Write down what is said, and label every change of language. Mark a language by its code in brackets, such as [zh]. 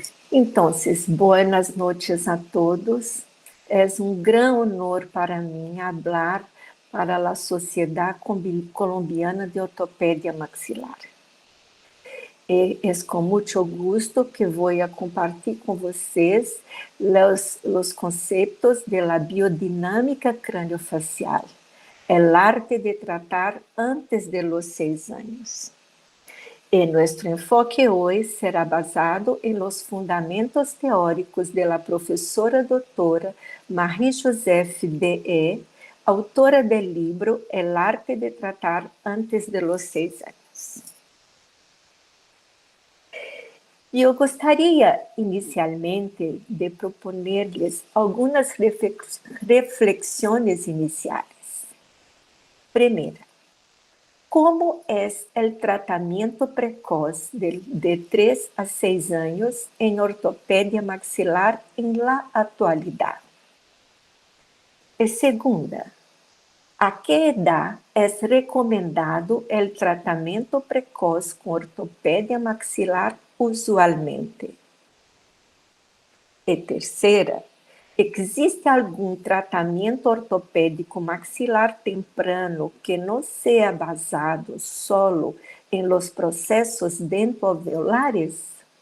[es] Entonces, buenas noches a todos. Es un gran honor para mí hablar para la Sociedad Colombiana de Ortopedia Maxilar. [pt] É com muito gusto que vou compartilhar com vocês os conceitos da biodinâmica craniofacial, o arte de tratar antes de los 6 anos. E nosso enfoque hoje será basado em los fundamentos teóricos da professora doutora Marie-Joseph de [es] autora del libro El arte de tratar antes de los 6 años. [pt] Eu gostaria, inicialmente, de proponer-lhes algumas reflexões iniciais. Primeira, como é o tratamento precoz de 3 a 6 anos em ortopedia maxilar em la atualidade? [es] E segunda, a que edad es recomendado el tratamento precoz con ortopedia maxilar usualmente? [pt] E terceira, existe algum tratamento ortopédico maxilar temprano que não seja basado solo em los processos dentoalveolares?